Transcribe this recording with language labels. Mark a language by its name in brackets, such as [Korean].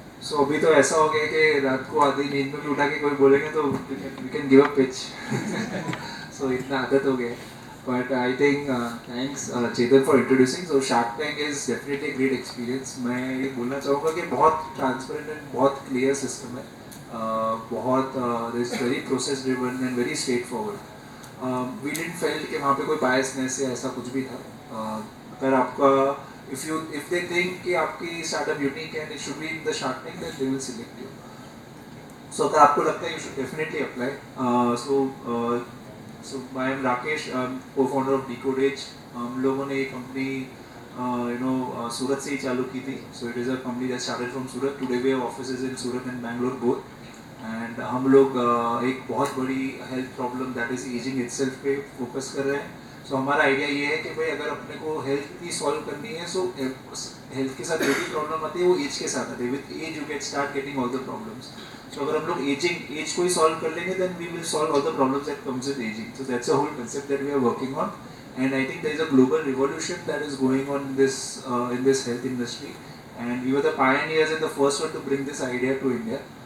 [Hindi] So अभी तो ऐसा हो गया कि रात को आधी नींद में भी उठा के कोई बोलेंगे तो [English] we can give up pitch. [Hindi] So इतना आदत हो गया. [English] But I think thanks Chetan for introducing. So Shark Tank is definitely a great experience. [Hindi] मैं ये बोलना चाहूँगा कि बहुत transparent and बहुत clear system है. [English] बहुत this very process driven and very straightforward. We didn't felt [Hindi] कि वहाँ पे कोई biasness या ऐसा कुछ भी था. अगर आपका [English] if they think कि आपकी startup unique and it should be in the Shark Tank, then they will select you. So [Hindi] अगर आपको लगता है [English] you should definitely apply. So I am Rakesh, co-founder of Decode Age. [Hindi] हम लोगों ने ये company सूरत से ही चालू की थी. [English] So it is a company that started from Surat. Today we have offices in Surat and Bangalore both. [Hindi] And हम लोग एक बहुत बड़ी health problem [English] that is aging itself [Hindi] पे focus कर रहे हैं. So हमारा idea ये है कि भाई अगर अपने को health की solve करनी है, so health के साथ जो भी problem आती है वो age के साथ आती है. [English] With age you start getting all the problems. So [Hindi] अगर हम लोग age को ही solve कर लेंगे, [English] then we will solve all the problems that comes with aging. So that's a whole concept that we are working on, and I think there is a global revolution that is going on in this health industry, and we were the pioneers and the first one to bring this idea to India.